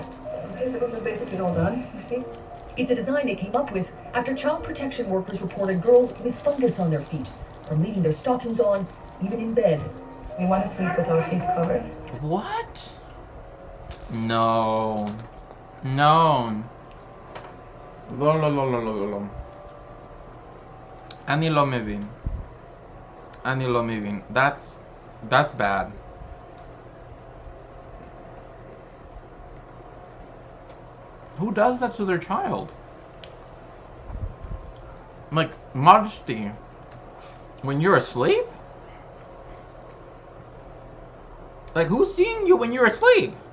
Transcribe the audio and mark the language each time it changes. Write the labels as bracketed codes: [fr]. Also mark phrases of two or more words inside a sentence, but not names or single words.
[en] Okay, so this is basically all done, you see? It's a design they came up with after child protection workers reported girls with fungus on their feet from leaving their stockings on, even in bed. We want to sleep with our feet covered. What? No. No. [lus] Lo. Ani lo mivin. Ani lo mivin. [en] That's bad. Who does that to their child? Like, modesty. When you're asleep? Like, who's seeing you when you're asleep?